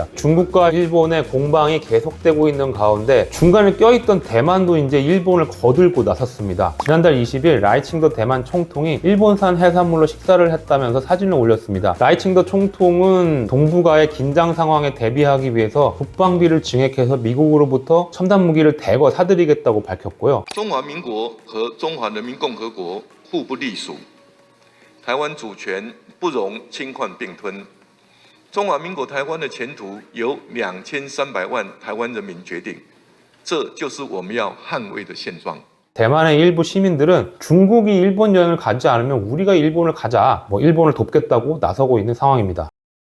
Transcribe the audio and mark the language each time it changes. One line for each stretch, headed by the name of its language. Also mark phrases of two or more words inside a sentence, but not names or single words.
Korean: 중국과 일본의 공방이 계속되고 있는 가운데 중간에 껴있던 대만도 이제 일본을 거들고 나섰습니다. 지난달 20일 라이칭더 대만 총통이 일본산 해산물로 식사를 했다면서 사진을 올렸습니다. 라이칭더 총통은 동북아의 긴장 상황에 대비하기 위해서 국방비를 증액해서 미국으로부터 첨단 무기를 대거 사들이겠다고 밝혔고요.
Chinese: 中华民国和中华人民共和国互不隶属，台湾主权不容侵犯并吞。中华民国台湾的前途由2300万台湾人民决定，这就是我们要捍卫的现状。
Korean: 대만의 일부 시민들은 중국이 일본 여행을 가지 않으면 우리가 일본을 가자, 일본을 돕겠다고 나서고 있는 상황입니다.